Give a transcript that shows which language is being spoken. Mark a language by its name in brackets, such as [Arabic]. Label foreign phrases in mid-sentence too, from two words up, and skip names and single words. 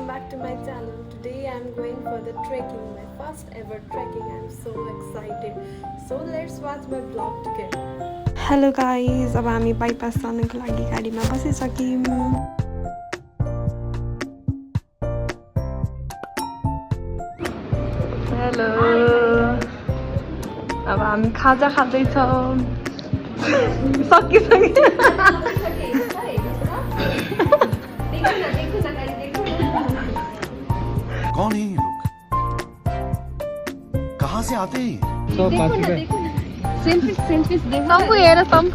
[English] to my channel. Today I am going for the trekking, my first ever trekking. I am so excited. So let's watch my vlog together. Hello guys, [Nepali] अब हामी बाइपास जानको लागि गाडीमा बसिसक्यौँ. हेलो. अब हामी खाजा खाँदैछौँ. सकिसक्यो. [Hindi] कौन है ये लोग? कहाँ से आते हैं? [Nepali] सम्पू हेर सम्पू.